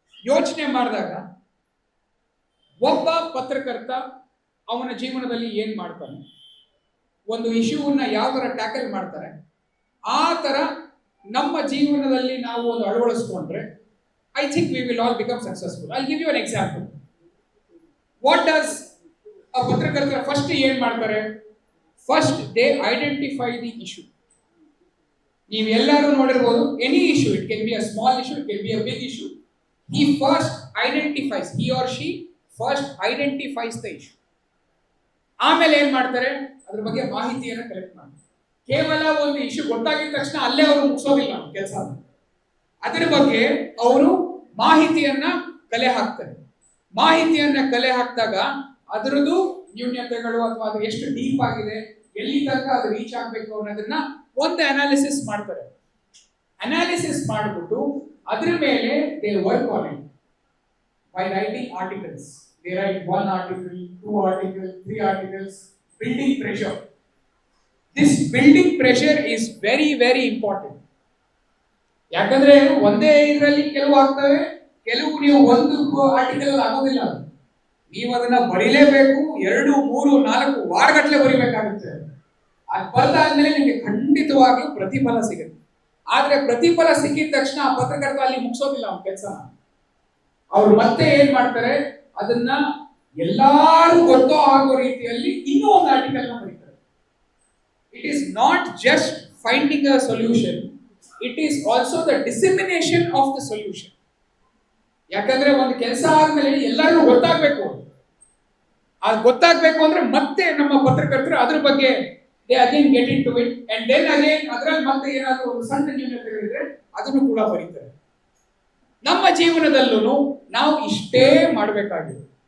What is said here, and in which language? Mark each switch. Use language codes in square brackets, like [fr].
[kn] ಯೋಚನೆ ಮಾಡಿದಾಗ ಒಬ್ಬ ಪತ್ರಕರ್ತ ಅವನ ಜೀವನದಲ್ಲಿ ಏನ್ ಮಾಡ್ತಾನೆ, ಒಂದು ಇಶ್ಯೂವನ್ನ ಯಾವ ತರ ಟ್ಯಾಕಲ್ ಮಾಡ್ತಾರೆ, ಆ ತರ ನಮ್ಮ ಜೀವನದಲ್ಲಿ ನಾವು ಒಂದು ಅಳವಡಿಸ್ಕೊಂಡ್ರೆ [en] I think we will all become successful. I'll give you an example. What does a [kn] ಪತ್ರಕರ್ತರ ಫಸ್ಟ್ ಏನ್ ಮಾಡ್ತಾರೆ? [en] First they identify the issue. [kn] ನೀವು ಎಲ್ಲರೂ ನೋಡಿರ್ಬೋದು, [en] Any issue, it can be a small issue, it can be a big issue. He first identifies, he or she first identifies the issue. [kn] ಆಮೇಲೆ ಏನ್ ಮಾಡ್ತಾರೆ, ಅದ್ರ ಬಗ್ಗೆ ಮಾಹಿತಿಯನ್ನು ಕಲೆಕ್ಟ್ ಮಾಡ್ತಾರೆ. ಕೇವಲ ಒಂದು ಇಶ್ಯೂ ಗೊತ್ತಾಗಿದ ತಕ್ಷಣ ಅಲ್ಲೇ ಅವರು ಮುಗಿಸೋದಿಲ್ಲ ಕೆಲಸ, ಅದರ ಬಗ್ಗೆ ಅವರು ಮಾಹಿತಿಯನ್ನ ಕಲೆ ಹಾಕ್ತಾರೆ. ಮಾಹಿತಿಯನ್ನ ಕಲೆ ಹಾಕಿದಾಗ ಅದರದ್ದು ನ್ಯೂನ್ಯತೆಗಳು ಅಥವಾ ಅದು ಎಷ್ಟು ಡೀಪ್ ಆಗಿದೆ, ಎಲ್ಲಿ ತನಕ ಅದು ರೀಚ್ ಆಗಬೇಕು ಅನ್ನೋದನ್ನ ಒಂದು ಅನಾಲಿಸಿಸ್ ಮಾಡ್ತಾರೆ. ಅನಾಲಿಸಿಸ್ ಮಾಡಿಬಿಟ್ಟು ಅದ್ರ ಮೇಲೆ [en] They work on it by writing articles. They write 1 article, 2 articles, 3 articles, building pressure. This building pressure is very very important. [kn] ಯಾಕಂದ್ರೆ ಒಂದೇ ಇದರಲ್ಲಿ ಕೆಲವು ಆಗ್ತವೆ, ಕೆಲವು ನೀವು ಒಂದು ಆರ್ಟಿಕಲ್ ಆಗೋದಿಲ್ಲ. ನೀವು ಅದನ್ನ ಬರೀಲೇಬೇಕು, 2, 3, 4 ವಾರಗಟ್ಟಲೆ ಬರೀಬೇಕಾಗುತ್ತೆ. ಅದು ಬರೆದಾದ್ಮೇಲೆ ನಿಮಗೆ ಖಂಡಿತವಾಗ್ಲೂ ಪ್ರತಿಫಲ ಸಿಗುತ್ತೆ. ಆದ್ರೆ ಪ್ರತಿಫಲ ಸಿಕ್ಕಿದ ತಕ್ಷಣ ಆ ಪತ್ರಕರ್ತ ಅಲ್ಲಿ ಮುಗಿಸೋದಿಲ್ಲ ಅವ್ನ ಕೆಲಸನ. ಅವ್ರು ಮತ್ತೆ ಏನ್ ಮಾಡ್ತಾರೆ, ಅದನ್ನ ಎಲ್ಲಾರು ಗೊತ್ತೋ ಆಗೋ ರೀತಿಯಲ್ಲಿ ಇನ್ನೂ ಒಂದು ಆರ್ಟಿಕಲ್ ನ ಬರೀತಾರೆ. [en] It is not just finding a solution, it is also the dissemination of the solution. [kn] ಯಾಕಂದ್ರೆ ಒಂದು ಕೆಲಸ ಆದ್ಮೇಲೆ ಎಲ್ಲರಿಗೂ ಗೊತ್ತಾಗಬೇಕು. ಅದು ಗೊತ್ತಾಗಬೇಕು ಅಂದ್ರೆ ಮತ್ತೆ ನಮ್ಮ ಪತ್ರಕರ್ತರು ಅದ್ರ ಬಗ್ಗೆ [en] they again get into it and then again [kn] ಅದರಲ್ಲಿ ಮತ್ತೆ ಏನಾದರೂ ಒಂದು ಸಣ್ಣ ನ್ಯೂನತೆಗಳಿದ್ರೆ ಅದನ್ನು ಕೂಡ ಬರೀತಾರೆ. ನಮ್ಮ ಜೀವನದಲ್ಲೂ ನಾವು ಇಷ್ಟೇ ಮಾಡಬೇಕಾಗಿದೆ.